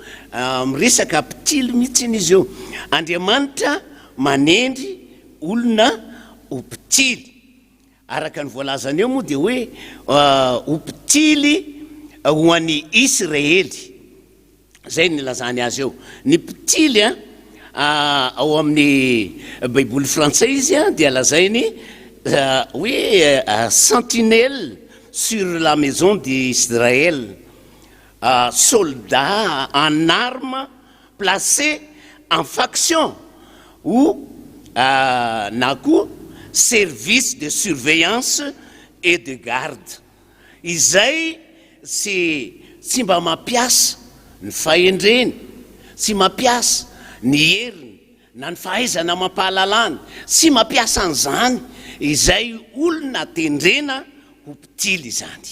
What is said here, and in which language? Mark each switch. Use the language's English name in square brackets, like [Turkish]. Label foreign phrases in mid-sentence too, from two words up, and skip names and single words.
[Malagasy] Miresaka mpitily mihitsy izy eo. Andriamanitra manendry olona ho mpitily. Araka ny voalazany eo moa dia hoe ho mpitily ho an'ny Israely. Zay ny lazany azy eo. Ny mpitily ao amin'ny Baiboly frantsay izy dia lazainy [French] oui, sentinelle sur la maison d'Israël, soldat en armes placé en faction ou naku service de surveillance et de garde. [Malagasy] Izay tsy mba mampiasa ny fahendreny, tsy mampiasa ny heriny na ny fahaizana mampahalalany, tsy mampiasa an'izany izay olona tendrena ho mpitily zany.